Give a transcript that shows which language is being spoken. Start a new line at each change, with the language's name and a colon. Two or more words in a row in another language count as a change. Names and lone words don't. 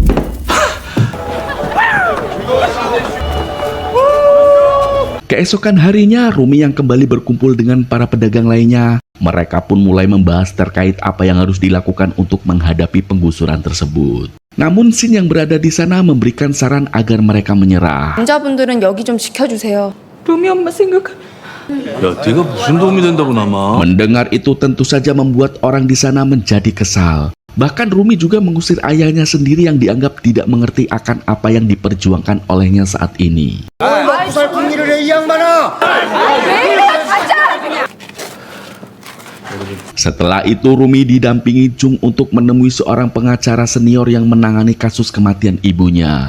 Indonesian: Keesokan harinya, Rumi yang kembali berkumpul dengan para pedagang lainnya. Mereka pun mulai membahas terkait apa yang harus dilakukan untuk menghadapi penggusuran tersebut. Namun Shin yang berada di sana memberikan saran agar mereka menyerah.
Korean: 남자분들은 여기 좀 지켜주세요. 루미 엄마 생각. 야, 네가 무슨 도움이 된다고 남아?
Indonesian: Mendengar itu tentu saja membuat orang di sana menjadi kesal. Bahkan Rumi juga mengusir ayahnya sendiri yang dianggap tidak mengerti akan apa yang diperjuangkan olehnya saat ini. Setelah itu Rumi didampingi Jung untuk menemui seorang pengacara senior yang menangani kasus kematian ibunya.